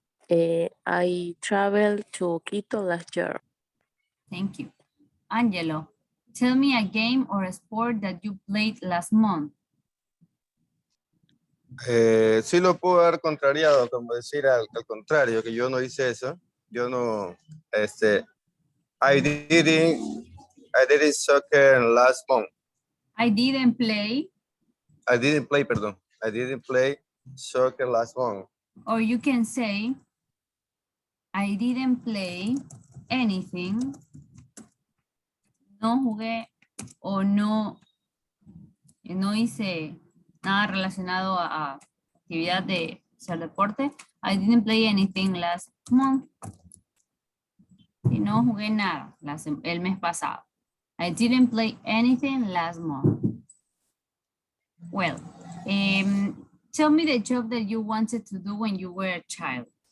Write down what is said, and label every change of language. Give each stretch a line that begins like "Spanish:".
English: I traveled to Quito last year. Thank you. Angelo, tell me a game or a sport that you played last month.
Spanish: Sí lo puedo haber contrariado, como decir al contrario, que yo no hice eso. Yo no,
English: I didn't soccer last month. I didn't play. I didn't play soccer last month. Or you can say, I didn't play anything.
Spanish: No jugué o no hice nada relacionado a actividad de hacer deporte.
English: I didn't play anything last month.
Spanish: Y no jugué nada el mes pasado.
English: I didn't play anything last month. Well, tell me the job that you wanted to do when you were a child.